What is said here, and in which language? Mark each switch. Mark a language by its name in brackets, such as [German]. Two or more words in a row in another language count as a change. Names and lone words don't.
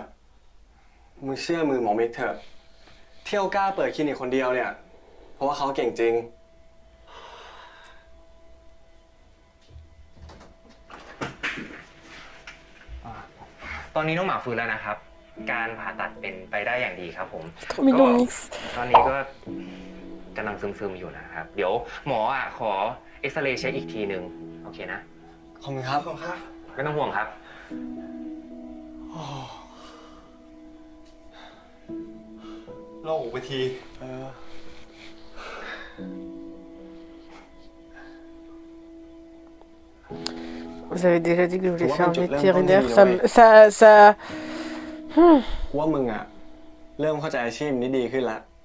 [Thai] มึงเชื่อมือหมอมิกเถอะเที่ยวกล้าเปิดคลินิกคนเดียวเนี่ย เพราะว่าเขาเก่งจริง ตอนนี้น้องหมาฟื้นแล้วนะครับ การผ่าตัดเป็นไปได้อย่างดีครับผม [French] trop mignon Mix [Thai] ตอนนี้ก็กำลังซึมๆอยู่นะครับ เดี๋ยวหมอขอเอ็กซเรย์เช็คอีกทีหนึ่งโอเคนะ ขอบคุณครับ ขอบคุณครับ ไม่ต้องห่วงครับ โล่งอกไปที [French] Vous avez déjà dit que je voulais faire vétérinaire. Ça. [Thai] กูว่ามึงอะเริ่มเข้าใจอาชีพนี้ดีขึ้นแล้ว